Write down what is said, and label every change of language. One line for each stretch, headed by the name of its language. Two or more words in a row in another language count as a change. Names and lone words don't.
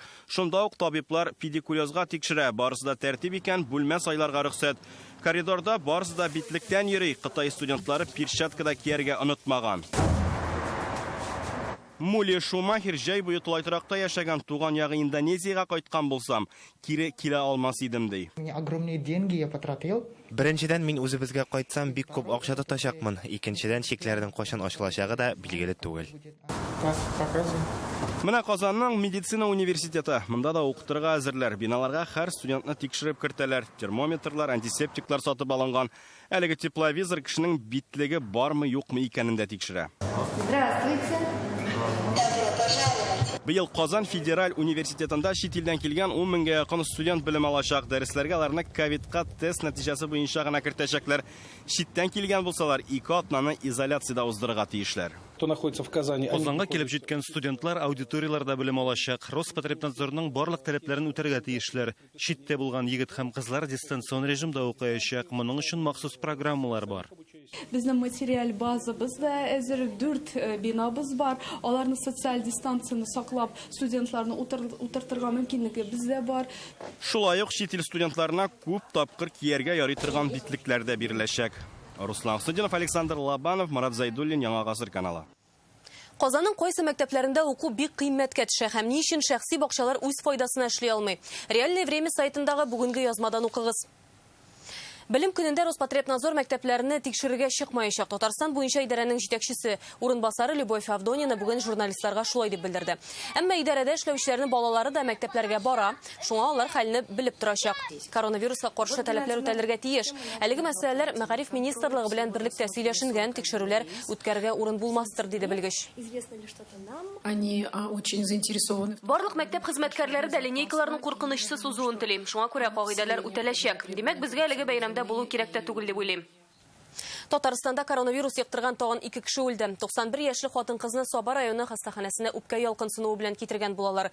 Tatar: Шунда ук табиблар педикулезга тикшерә. Барысы да тәртип икән, бүлмә сайларга рөхсәт. Коридорда барысы да битлектән йөри. Кытай студентлары перчаткада кияргә онытмаган. Мули Шумахер җәй буе тулай торакта яшәгән, туган ягы Индонезиягә кайткан булсам, кире килә алмас идем ди.
Russian: Огромные деньги я потратил.
Tatar: Беренчедән мин үзебезгә кайтсам бик күп акча тотачакмын. Икенчедән чикләрнең кайчан ачылачагы да билгеле түгел. Менә Казанның медицина университеты. Монда да укытырга әзерләр. Биналарга һәр студентны тикшереп кертәләр. Термометрлар, антисептиклар сатып алынган. Әлеге тепловизор кешенең битлеге бармы, юкмы икәнен дә тикшерә.
Russian: Здравствуйте.
Tatar: Быел Казан федераль университетында чит илдән килгән 10 меңгә якын студент белем алачак. Дәресләргә аларны ковидка тест нәтиҗәсе буенча гына кертәчәкләр. Читтән килгән булсалар, 2 атнаны изоляциядә уздырырга тиешләр.
Russian: Кто находится в Казани?
Tatar: Казанга килеп җиткән студентлар аудиторияларда белем алачак. Роспотребнадзорның барлык таләпләрен үтәргә тиешләр. Читтә булган егет һәм кызлар дистанцион режимда укыячак. Моның өчен махсус программалар бар. Безнең материаль базабыз да әзер 4 бинабыз бар. Аларны социаль дистанцияны саклап, студентларны утыртырга мөмкинлеге бездә бар. Шулай ук чит ил студентларына күп тапкыр кияргә ярый торган битлекләр дә биреләчәк. Руслан Судинов, Александр Лобанов, Марат Зайдуллин, Яңа гасыр каналы. Казанның кайсы мәктәпләрендә уку бик кыйммәткә төшә һәм ни өчен шәхси бакчалар үз файдасына эшли алмый. Реальное время сайтындагы бүгенге язмадан укыгыз. Белем көнендә Роспотребнадзор мәктәпләрне тикшерергә чыкмаячак. Татарстан буенча идарәнең җитәкчесе урынбасары Любовь Авдонина бүген журналистларга шулай дип белдерде. Әмма идарәдә эшләүчеләрнең балалары да мәктәпләргә бара, шуңа алар хәлне белеп торачак. Коронавируска каршы таләпләр үтәлергә тиеш. Әлеге мәсьәләләр Мәгариф министрлыгы белән берлектә сөйләшенгән, тикшерүләр үткәргә урын булмастыр, диде белгеч.
Russian: Они очень заинтересованы.
Tatar: Барлык мәктәп хезмәткәрләре дә линейкаларның куркынычсыз узуын телим. Шуңа күрә кагыйдәләр үтәләчәк. Димәк, безгә әлеге бәйрәмдә булу кирәк тә түгел дип уйлыйм. Татарстанда коронавирус яктырган тагын 2 кеше үлде. 91 яшьлек хатын-кызны Саба районы хастаханәсенә үпкә ялкынсынуы белән китергән булалар.